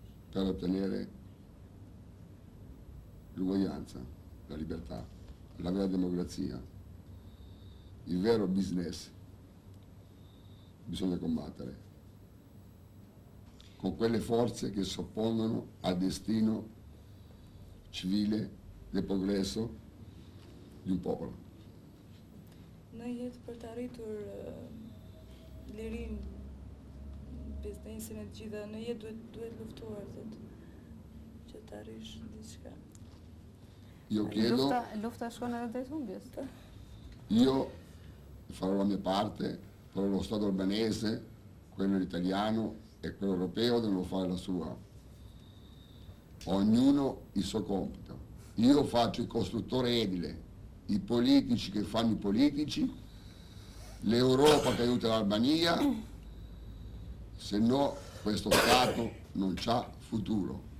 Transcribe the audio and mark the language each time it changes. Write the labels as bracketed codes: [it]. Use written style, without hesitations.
[it] per ottenere l'uguaglianza, la libertà, la vera democrazia, il vero business, bisogna combattere con quelle forze che si oppongono al destino civile del progresso di un popolo. [sq] Në jetë për të arritur lirin, biznesin e gjitha, në jetë duhet luftuar, që të arrish diçka. [it] Io chiedo, [sq] Lufta shkon edhe drejt humbjes. [it] io farò la mia parte, però lo Stato albanese, quello italiano e quello europeo devono fare la sua. Ognuno il suo compito. Io faccio il costruttore edile, i politici che fanno i politici, l'Europa che aiuta l'Albania, se no questo Stato non c'ha futuro.